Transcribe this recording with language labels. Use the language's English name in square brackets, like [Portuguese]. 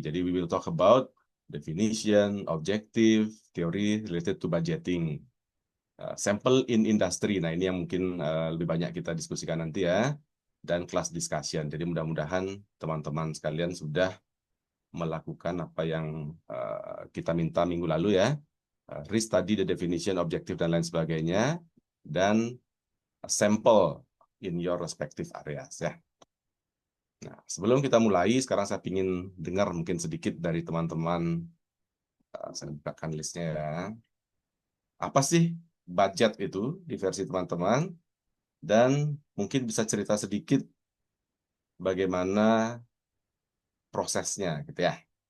[Indonesian] Jadi [English] we will talk about definition, objective, theory related to budgeting. Sample in industry. [Indonesian] Nah, ini yang mungkin lebih banyak kita diskusikan nanti ya. Dan [English] class discussion. [Indonesian] Jadi mudah-mudahan teman-teman sekalian sudah melakukan apa yang kita minta minggu lalu ya. [English] Restudy the definition, objective, [Indonesian] dan lain sebagainya. Dan [English] sample in your respective areas ya. [Indonesian] Nah, sebelum kita mulai, sekarang saya ingin dengar mungkin sedikit dari teman-teman. Saya bukakan listnya ya. Apa sih budget itu di versi teman-teman? Dan mungkin bisa cerita sedikit bagaimana prosesnya gitu ya.